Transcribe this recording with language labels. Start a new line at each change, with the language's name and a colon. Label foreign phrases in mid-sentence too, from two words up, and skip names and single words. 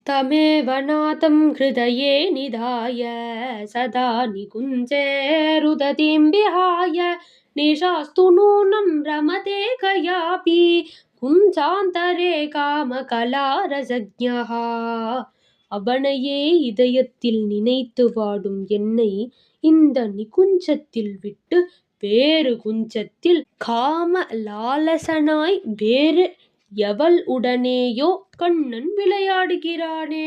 Sanskrit: तमेव नातं हृदये निधाय सदा निकुञ्जे रुदतीं विहाय निशास्तु नूनं रमते कयापि कुञ्जान्तरे कामकलारसज्ञः.
Tamil: அவனையே இதயத்தில் நினைத்து வாடும் என்னை இந்த நிகுஞ்சத்தில் விட்டு வேறு குஞ்சத்தில் காம லாலசனாய் வேறு எவள் உடனேயோ கண்ணன் விளையாடுகிறானே.